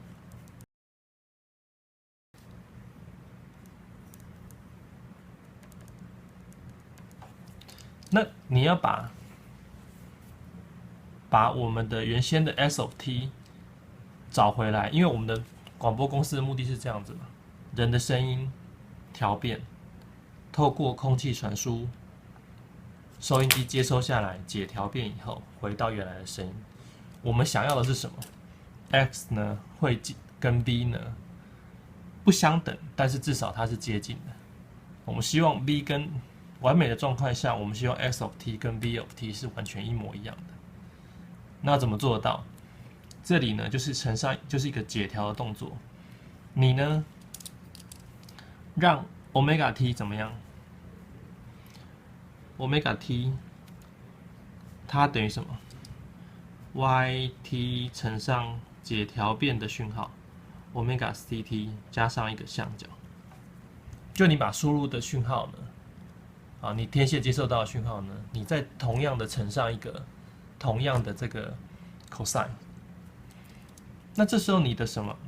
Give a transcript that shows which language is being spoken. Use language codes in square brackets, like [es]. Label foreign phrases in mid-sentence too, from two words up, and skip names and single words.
[zh] 那你要把我們的原先的 [en] S of T [zh] 找回來，因為我們的廣播公司的目的是這樣子嘛，人的聲音調變，透過空氣傳輸，收音機接收下來，解調變以後，回到原來的聲音。我們想要的是什麼 ？X 呢會跟 V 呢不相等，但是至少它是接近的。我們希望 V 跟完美的狀態下，我們希望 [en] X of T [zh] 跟 [en] V of T [zh] 是完全一模一樣的。那怎麼做得到？這裡呢，就是乘上，就是一個解調的動作。你呢，讓 [en] Omega T [zh] 怎麼樣 ？ [en] Omega T [zh] 它等於什麼 ？YT 乘上解調變的訊號 [en] Omega CT [zh] 加上一個相角。就你把輸入的訊號呢，啊，你天線接受到的讯号呢，你再同樣的乘上一個同樣的這個 cosine， 那這時候你的什麼？